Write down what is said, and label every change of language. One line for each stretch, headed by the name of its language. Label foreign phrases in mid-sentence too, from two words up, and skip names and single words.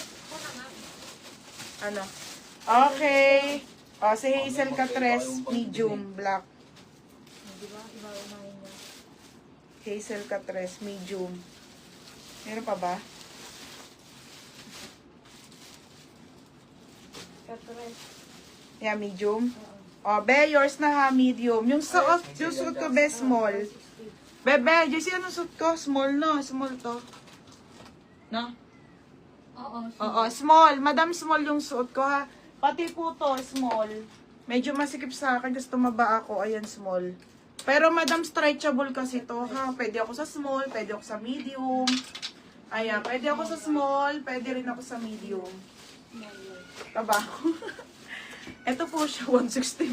Filipino: Ano? Okay. O, si Hazel Catres, medium, black. Di ba? Iba unahin niya. Hazel Catres, medium. Meron pa ba? Katres. Yeah, medium. O, be, yours na ha, medium. Yung suot ko, be, small. 160. Bebe, Jessie, anong suot ko?
English: Small, no? Small to. No?
Filipino: Oo. Oo, small. Madam, small yung suot ko, ha? Pati po to, small. Medyo masikip sa akin kasi tumaba ako. Ayan, small. Pero, madam, stretchable kasi to, ha? Pwede ako sa small, pwede ako sa medium. Ayan, pwede ako sa small, pwede rin ako sa medium. Taba ako. Ito po siya, 160.